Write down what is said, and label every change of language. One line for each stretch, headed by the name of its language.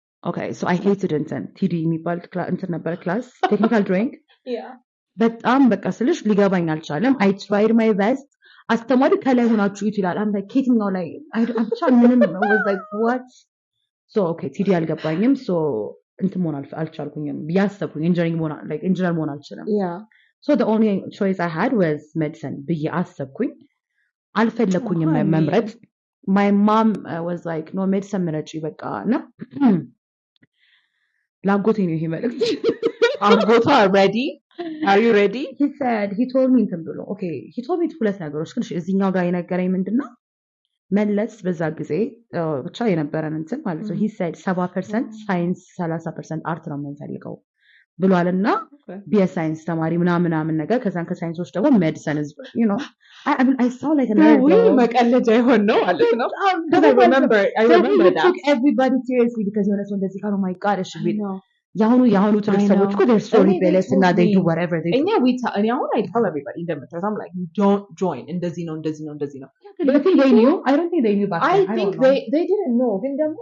English: Okay, so I hated
Amharic: እንትን TD የሚባል እንትን ነበር
English: class technical drawing. Yeah.
Amharic: በጣም በቃ ስልሽ ሊገባኝ አልቻለም.
English: I tried my best.
Amharic: አስተማሪ ከላይ ሆናችሁ ይላል
English: I'm like hating now like I'm trying ምንም was like what? So okay TD አልገባኝም.
Amharic: So እንትን መሆን አልቻልኩኝም ብያሰብኩኝ ኢንጂነር መሆን አልችልም.
English: Yeah. So the only choice I had was medicine
Amharic: ብዬ አሰብኩኝ. አልፈለኩኝም መምረጥ.
English: My mom was like no medicine
Amharic: ምረጪ በቃ እና ላጎቴ ነው ይሄ መልእክት. አጎቷ
English: ready? Are you ready? He told me
Amharic: እንትን ብሎ okay he told me ሁለት ነገሮች ግን እዚህኛው ጋር የነገረኝ ምንድነው መለስ በዛ ጊዜ ብቻ የነበረን እንትን ማለት ነው
English: he said
Amharic: 70% ሳይንስ 30% አርት ነው የምንፈልገው ብሏልና ቢኤሳይንስ ተማሪ ምናምን ነገር ከዛን ከሳይንሶች ደግሞ ሜዲሲን is you know I saw like another መቀለጃ ይሆን ነው ማለት ነው.
English: I remember that took everybody seriously because you know
Amharic: እንደዚህ ካሉ
English: my god it should be
Amharic: ያሁኑ ትልቅ ሰዎች እኮ
English: they're so rebellious and they do whatever they do. I tell everybody
Amharic: እንደምትረሳ
English: I'm like don't join
Amharic: እንደዚህ ነው.
English: But I think they knew. I don't think they knew back then. I think they didn't know. Then